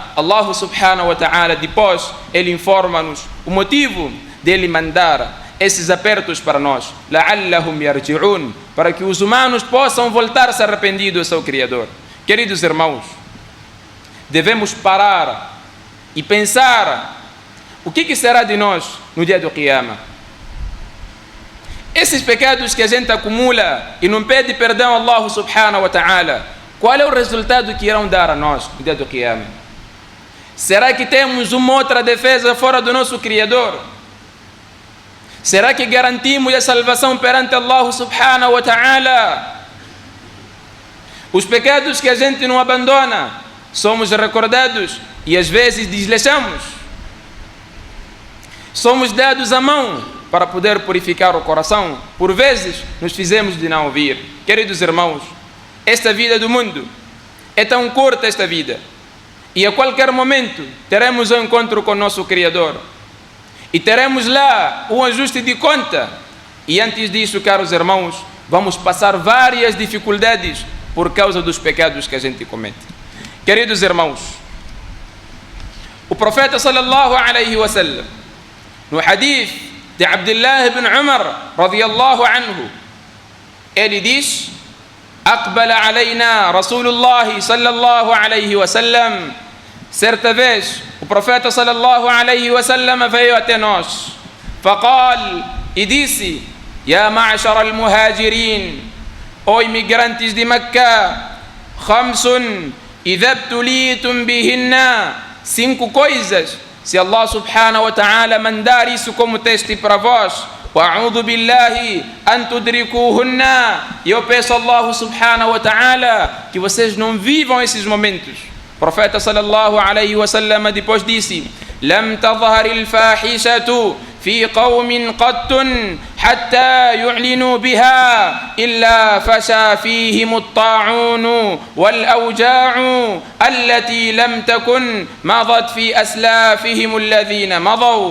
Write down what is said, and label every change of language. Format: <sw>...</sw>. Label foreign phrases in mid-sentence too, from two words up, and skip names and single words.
<ar>الله سبحانه وتعالى,</ar> <pt>depois, Ele informa-nos o motivo dele mandar esses apertos para nós,</pt> <ar>لعلهم يرجعون,</ar> <pt>para que os humanos possam voltar-se arrependidos ao seu Criador. Queridos irmãos, devemos parar e pensar o que será de nós no dia do Qiyamah. Esses pecados que a gente acumula e não pede perdão a</pt> <ar>الله سبحانه وتعالى,</ar> <pt>qual é o resultado que irão dar a nós no dia do Qiyamah? Será que temos uma outra defesa fora do nosso Criador? Será que garantimos a salvação perante</pt> <ar>الله سبحانه وتعالى?</ar> <pt>Os pecados que a gente não abandona, somos recordados e às vezes desleixamos. Somos dados à mão para poder purificar o coração. Por vezes nos fizemos de não ouvir. Queridos irmãos, esta vida do mundo é tão curta, esta vida, e a qualquer momento teremos um encontro com o nosso Criador e teremos lá um ajuste de conta. E antes disso, caros irmãos, vamos passar várias dificuldades por causa dos pecados que a gente comete. Queridos irmãos, o profeta</pt> <ar>صلى الله عليه وسلم,</ar> <pt>no hadith de Abdullah ibn Umar</pt> <ar>رضي الله عنه,</ar> <pt>ele diz:</pt> <ar>أقبل علينا رسول الله صلى الله عليه وسلم.</ar> <pt>Certa vez o profeta</pt> <ar>صلى الله عليه وسلم</ar> <pt>veio até nós, faqal, e disse:</pt> <ar>يا معشر المهاجرين,</ar> <pt>ó imigrantes de Meca,</pt> <ar>خمس إذا ابتليتم بهن,</ar> <pt>5 coisas, se</pt> <ar>الله سبحانه وتعالى</ar> <pt>mandar isso como teste para vós,</pt> <ar>وأعوذ بالله أن تدركوهن,</ar> <pt>e eu peço a</pt> <ar>الله سبحانه وتعالى</ar> <pt>que vocês não vivam esses momentos. O profeta</pt> <ar>صلى الله عليه وسلم</ar> <pt>depois disse:</pt> <ar>لم تظهر الفاحشة في قوم قط حتى يعلنوا بها إلا فشا فيهم الطاعون والأوجاع التي لم تكن مضت في أسلافهم الذين مضوا.</ar>